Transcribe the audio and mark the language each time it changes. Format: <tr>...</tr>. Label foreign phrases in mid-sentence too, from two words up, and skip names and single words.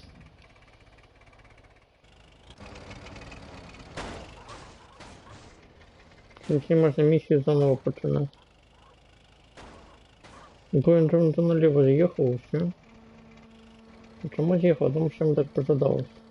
<ru>Короче, можно миссию заново починать. Блин, там налево заехал, все.</ru> <uk>Чому з'їхав? Тому що ми так пожадалось.</uk>